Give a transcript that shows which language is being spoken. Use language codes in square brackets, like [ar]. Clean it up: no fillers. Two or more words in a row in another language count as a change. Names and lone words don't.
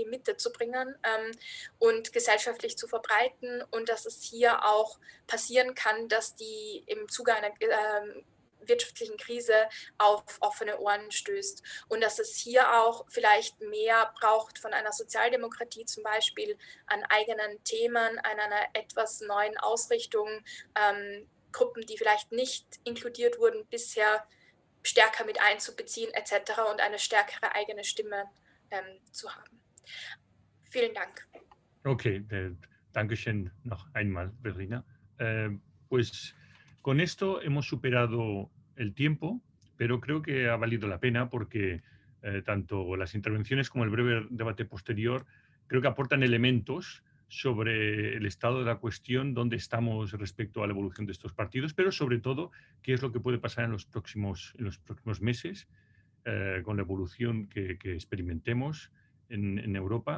[de] Mitte zu bringen und gesellschaftlich zu verbreiten und dass es hier auch passieren kann, dass die im Zuge einer wirtschaftlichen Krise auf offene Ohren stößt und dass es hier auch vielleicht mehr braucht von einer Sozialdemokratie zum Beispiel an eigenen Themen, an einer etwas neuen Ausrichtung, Gruppen, die vielleicht nicht inkludiert wurden, bisher stärker mit einzubeziehen etc. und eine stärkere eigene Stimme zu haben. Vielen Dank. Okay, Dankeschön noch einmal, Verena. [es] Pues con esto hemos superado el tiempo, pero creo que ha valido la pena porque tanto las intervenciones como el breve debate posterior creo que aportan elementos sobre el estado de la cuestión, dónde estamos respecto a la evolución de estos partidos, pero sobre todo qué es lo que puede pasar en los próximos meses con la evolución que experimentemos en Europa.